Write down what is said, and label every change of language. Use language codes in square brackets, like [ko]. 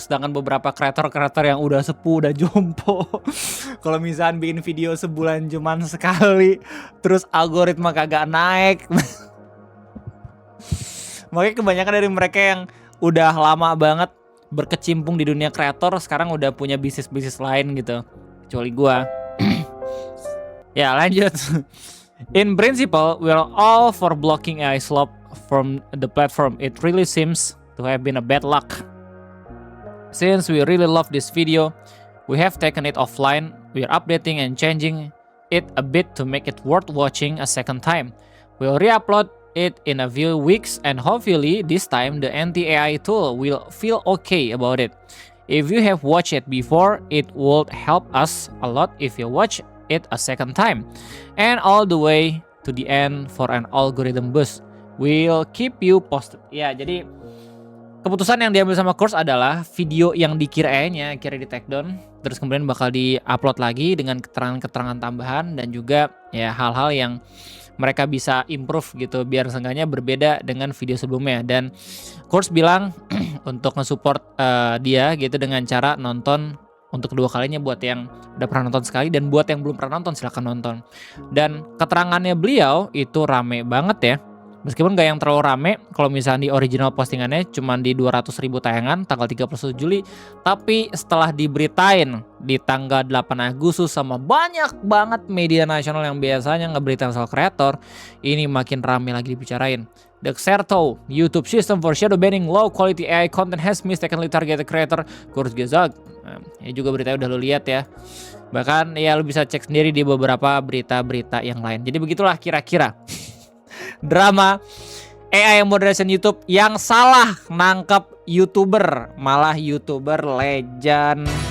[id] Sedangkan beberapa kreator-kreator yang udah sepuh, udah jompo, kalau misalkan bikin video sebulan cuman sekali, terus algoritma kagak naik. Makanya kebanyakan dari mereka yang udah lama banget berkecimpung di dunia kreator sekarang udah punya bisnis-bisnis lain gitu. Kecuali gua. Ya lanjut. [en] In principle, we're all for blocking AI slop from the platform. It really seems to have been a bad luck. Since we really love this video, we have taken it offline. We are updating and changing it a bit to make it worth watching a second time. We'll re-upload it in a few weeks, and hopefully this time the anti-AI tool will feel okay about it. If you have watched it before, it would help us a lot if you watch it a second time and all the way to the end for an algorithm boost. We'll keep you posted. [id] Ya, jadi keputusan yang diambil sama Course adalah video yang dikira AI-nya kira di take down, terus kemudian bakal di-upload lagi dengan keterangan-keterangan tambahan dan juga ya hal-hal yang mereka bisa improve gitu biar seenggaknya berbeda dengan video sebelumnya. Dan Course bilang untuk nge-support dia gitu dengan cara nonton untuk kedua kalinya buat yang udah pernah nonton sekali, dan buat yang belum pernah nonton silahkan nonton. Dan keterangannya beliau itu rame banget ya. Meskipun gak yang terlalu rame, kalau misalnya di original postingannya cuma di 200.000 tayangan tanggal 31 Juli. Tapi setelah diberitain di tanggal 8 Agustus sama banyak banget media nasional yang biasanya ngeberitain soal kreator, ini makin rame lagi dibicarain. [en] The Xerto YouTube system for shadow banning low quality AI content has mistakenly targeted creator Course Gezag. [id] Ini juga beritanya udah lo lihat ya. Bahkan ya lo bisa cek sendiri di beberapa berita-berita yang lain. Jadi begitulah kira-kira drama AI moderation YouTube yang salah nangkep YouTuber, malah YouTuber legend.